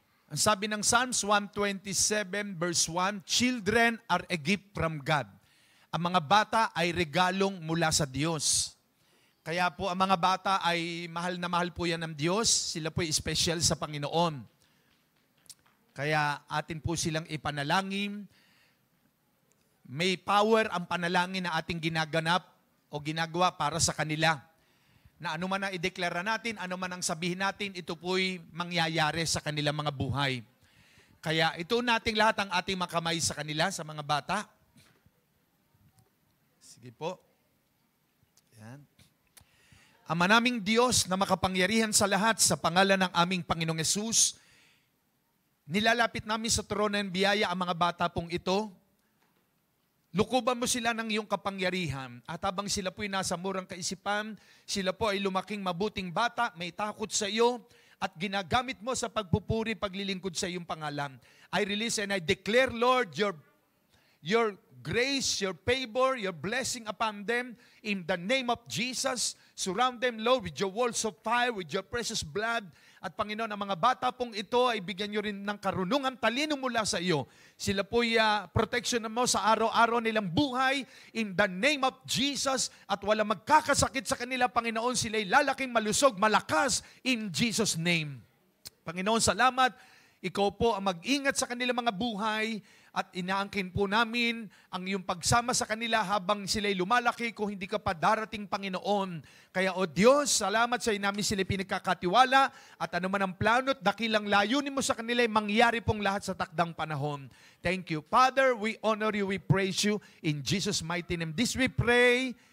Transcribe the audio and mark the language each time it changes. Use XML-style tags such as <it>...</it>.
<tl>Ang sabi ng</tl> <en>Psalms 127 verse 1, children are a gift from God.</en> <tl>Ang mga bata ay regalong mula sa Diyos. Kaya po ang mga bata ay mahal na mahal po yan ng Diyos. Sila po ay special sa Panginoon. Kaya atin po silang ipanalangin. May power ang panalangin na ating ginaganap o ginagawa para sa kanila. Na ano man ang ideklara natin, ano man ang sabihin natin, ito po'y mangyayari sa kanilang mga buhay. Kaya ito nating lahat ang ating makamay sa kanila, sa mga bata. Sige po. Yan. Ama naming Diyos na makapangyarihan sa lahat, sa pangalan ng aming Panginoong Hesus, nilalapit namin sa trono ng biyaya ang mga bata pong ito. Lukuban mo sila ng iyong kapangyarihan at habang sila po'y nasa murang kaisipan, sila po ay lumaking mabuting bata, may takot sa iyo at ginagamit mo sa pagpupuri, paglilingkod sa iyong pangalan.</tl> <en>I release and I declare, Lord, your grace, your favor, your blessing upon them in the name of Jesus. Surround them, Lord, with your walls of fire, with your precious blood.</en> <tl>At Panginoon, ang mga bata pong ito ay bigyan nyo rin ng karunungan, talino mula sa iyo. Sila po'y protection mo sa araw-araw nilang buhay</tl> <en>in the name of Jesus</en> <tl>at wala magkakasakit sa kanila, Panginoon. Sila'y lalaking malusog, malakas</tl> <en>in Jesus' name.</en> <tl>Panginoon, salamat. Ikaw po ang mag-ingat sa kanilang mga buhay at inaangkin po namin ang iyong pagsama sa kanila habang sila'y lumalaki kung hindi ka pa darating, Panginoon. Kaya, O Diyos, salamat sa iyo namin sila'y pinagkakatiwala at anuman ang plano at dakilang layunin mo sa kanila ay mangyari pong lahat sa takdang panahon.</tl> <en>Thank you. Father, we honor you, we praise you. In Jesus' mighty name, this we pray.</en>